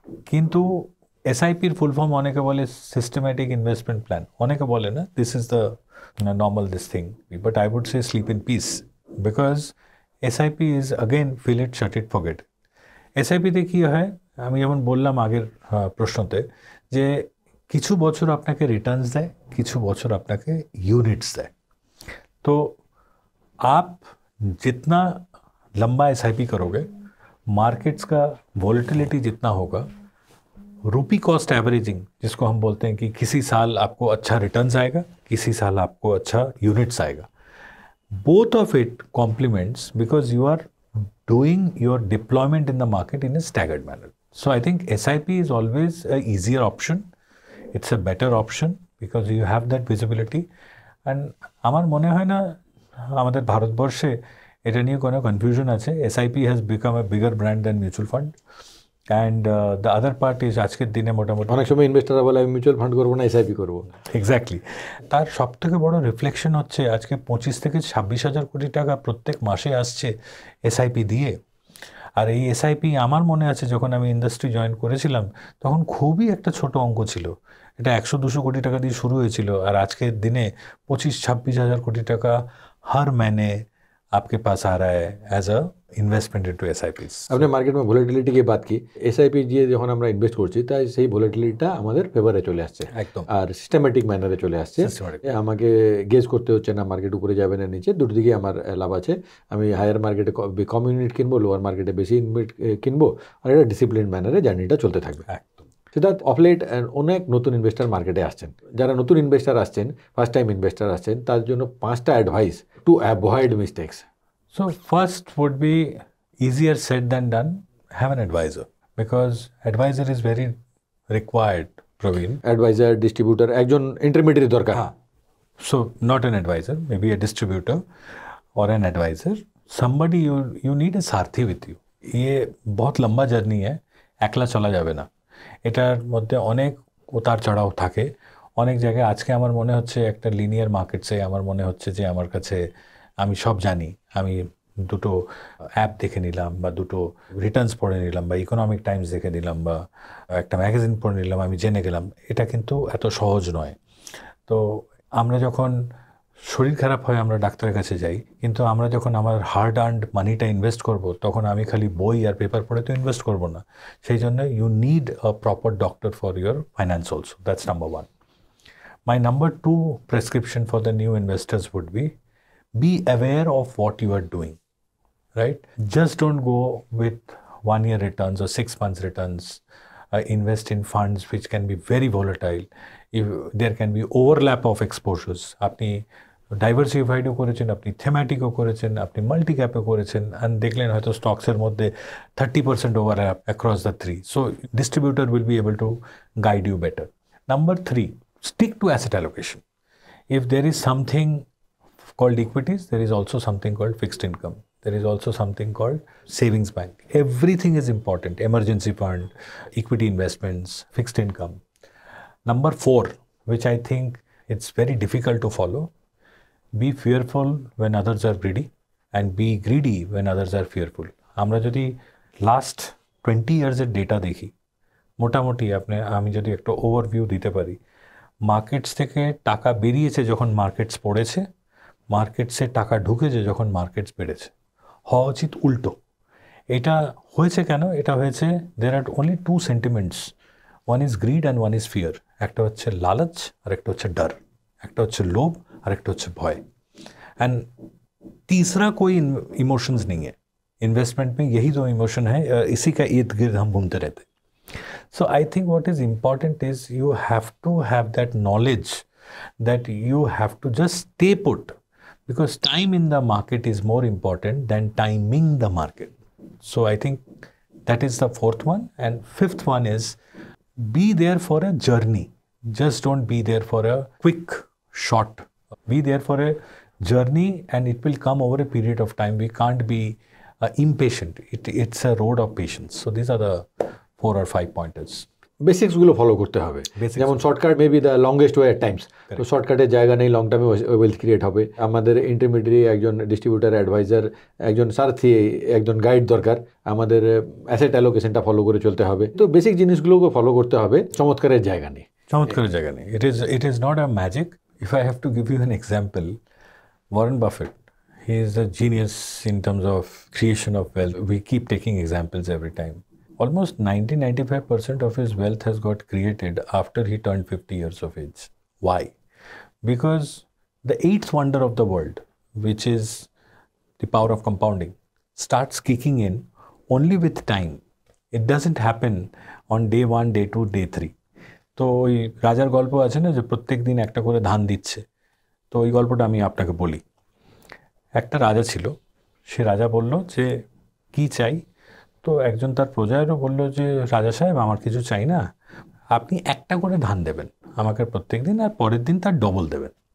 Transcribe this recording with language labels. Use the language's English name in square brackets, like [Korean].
[Bangla] কিন্তু এসআইপির full form অনেকে বলে [English] Systematic investment plan, অনেকে বলে না this is the normal this thing, but I would say sleep in peace, because SIP is again fill it, shut it, forget. [Bangla] এসআইপিতে কী হয়, আমি যেমন বললাম আগের প্রশ্নতে, যে কিছু বছর আপনাকে রিটার্নস দেয়, কিছু বছর আপনাকে यूनिट्स দেয়। [Hindi] तो आप जितना लंबा एसआईपी करोगे, मार्केट्स का वॉलेटिलिटी जितना होगा, रूपी कॉस्ट एवरेजिंग जिसको हम बोलते हैं कि किसी साल आपको अच्छा रिटर्न्स आएगा, किसी साल आपको अच्छा यूनिट्स आएगा, [English] both of it complements because you are doing your deployment in the market in a staggered manner. So I think SIP is always an easier option. It's a better option because you have that visibility. [Bangla] And আমার মনে হয় না আমাদের ভারতবর্ষে এটা নিয়ে কোনো confusion আছে। [English] SIP has become a bigger brand than mutual fund. And the other part is [Bangla] আজকের দিনে মোটামুটি অনেক সময় ইনভেস্টাররা বলে আমি মিউচুয়াল ফান্ড করবো না, এসআইপি করবো। এক্স্যাক্টলি, তার সব থেকে বড় রিফ্লেকশন হচ্ছে আজকে 25 থেকে 26 হাজার কোটি টাকা প্রত্যেক মাসে আসছে এসআইপি দিয়ে। আর এই এসআইপি আমার মনে আছে যখন আমি ইন্ডাস্ট্রি জয়েন করেছিলাম তখন খুবই একটা ছোট অঙ্ক ছিল, এটা 100-200 কোটি টাকা দিয়ে শুরু হয়েছিল, আর আজকের দিনে 25-26 হাজার কোটি টাকা [Hindi] हर महीने आपके पास आ रहा है as a investment into SIPs. आपने मार्केट में [Bangla] ভলিটিলিটি [Hindi] की बात की, [Bangla] এসআইপি দিয়ে যখন আমরা ইনভেস্ট করছি তাই সেই ভলিটিলিটিটা আমাদের ফেভারে চলে আসছে একদম, আর সিস্টেমেটিক ম্যানারে চলে আসছে। আমাকে গেজ করতে হচ্ছে না মার্কেট উপরে যাবে না নিচে, দুটো দিকে আমার লাভ আছে। আমি হায়ার মার্কেটে কম ইউনিট কিনবো, লোয়ার মার্কেটে বেশি ইউনিট কিনবো, আর এটা ডিসিপ্লিন ম্যানারে জার্নিটা চলতে থাকবে। সিদ্ধার্থ, অফলেট অনেক নতুন ইনভেস্টার মার্কেটে আসছেন। যারা নতুন ইনভেস্টার আসছেন, ফার্স্ট টাইম ইনভেস্টার আসছেন, তার জন্য 5টা advice to avoid mistakes. So first would be easier said than done. Have an advisor because advisor is very required, Praveen. Advisor, distributor, একজন ইন্টারমিডিয়েট দরকার। So not an advisor, maybe a distributor or an advisor. Somebody you need a Sarathi with you. [Hindi] ये बहुत [Bangla] লম্বা journey है, একলা চলা যাবে না। এটার মধ্যে অনেক উতার চড়াও থাকে, অনেক জায়গায়। আজকে আমার মনে হচ্ছে একটা লিনিয়ার মার্কেটসে আমার মনে হচ্ছে যে আমার কাছে আমি সব জানি, আমি দুটো অ্যাপ দেখে নিলাম বা দুটো রিটার্নস পড়ে নিলাম বা ইকোনমিক টাইমস দেখে নিলাম বা একটা ম্যাগাজিন পড়ে নিলাম, আমি জেনে গেলাম। এটা কিন্তু এত সহজ নয়। তো আমরা যখন শরীর খারাপ হয় আমরা ডাক্তারের কাছে যাই, কিন্তু আমরা যখন আমার হার্ড আর্নড মানিটা ইনভেস্ট করব তখন আমি খালি বই আর পেপার পড়ে তো ইনভেস্ট করব না। সেই জন্য [English] You need a proper doctor for your finance also. That's number 1. My number 2 prescription for the new investors would be aware of what you are doing, right? Just don't go with 1-year returns or 6 months returns. Invest in funds which can be very volatile. If there can be overlap of exposures. [Bangla] আপনি ডাইভার্সিফাইডও করেছেন, আপনি থেম্যাটিকও করেছেন, আপনি multi ক্যাপও করেছেন, and দেখলেন হয়তো স্টকসের মধ্যে [English] 30% overlap across the 3. So distributor will be able to guide you better. Number 3, stick to asset allocation. If there is something called equities, there is also something called fixed income. There is also something called savings bank. Everything is important. Emergency fund, equity investments, fixed income. Number 4, which I think it's very difficult to follow, be fearful when others are greedy and be greedy when others are fearful. [Bangla] আমরা যদি last 20 ইয়ার্সের data দেখি, মোটামুটি আমি যদি একটা overview দিতে পারি, markets থেকে টাকা বেরিয়েছে যখন মার্কেটস পড়েছে, মার্কেটসে টাকা ঢুকেছে যখন মার্কেটস বেড়েছে। হওয়া উচিত উল্টো। এটা হয়েছে কেন? এটা হয়েছে [English] There are only 2 sentiments, one is greed and one is fear. [Bangla] একটা হচ্ছে লালচ আর একটা হচ্ছে ডর, একটা হচ্ছে লোভ আর একটা হচ্ছে ভয়। [Hindi] एंड तीसरा कोई इमोशंस नहीं है। इन्वेस्टमेंट में यही 2 इमोशन है, इसी का इर्द गिर्द हम घूमते रहते हैं। [English] So I think what is important is you have to have that knowledge that you have to just stay put, because time in the market is more important than timing the market. So I think that is the 4th one. And 5th one is be there for a journey. Just don't be there for a quick shot. Be there for a journey, and it will come over a period of time. We can't be impatient. It's a road of patience. So these are the 4 or 5 pointers. [Bangla] Basics গুলো follow করতে হবে, যেমন shortcut [English] Maybe the longest way at times. [Bangla] তো শর্টকাটের জায়গা নেই, long টার্মে wealth create হবে। আমাদের ইন্টারমিডিয়ারি একজন ডিস্ট্রিবিউটার, অ্যাডভাইজার, একজন সারথি, একজন গাইড দরকার। আমাদের অ্যাসেট অ্যালোকেশনটা ফলো করে চলতে হবে। তো বেসিক জিনিসগুলোকে ফলো করতে হবে, চমৎকারের জায়গা নেই। চমৎকারের জায়গা নেই। [English] It is not a magic. If I have to give you an example, Warren Buffett, he is a genius in terms of creation of wealth. We keep taking examples every time. Almost 90-95% of his wealth has got created after he turned 50 years of age. Why? Because the 8th wonder of the world, which is the power of compounding, starts kicking in only with time. It doesn't happen on day 1, day 2, day 3. [Bangla] তো ওই রাজার গল্প আছে না, যে প্রত্যেক দিন একটা করে ধান দিচ্ছে। তো ওই গল্পটা আমি আপনাকে বলি। একটা রাজা ছিল, সে রাজা বলল যে কি চাই? তো একজন তার প্রজারও বলল যে রাজা সাহেব, আমার কিছু চাই না, আপনি একটা করে ধান দেবেন আমাকে প্রত্যেক দিন, আর পরের দিন তার ডবল দেবেন।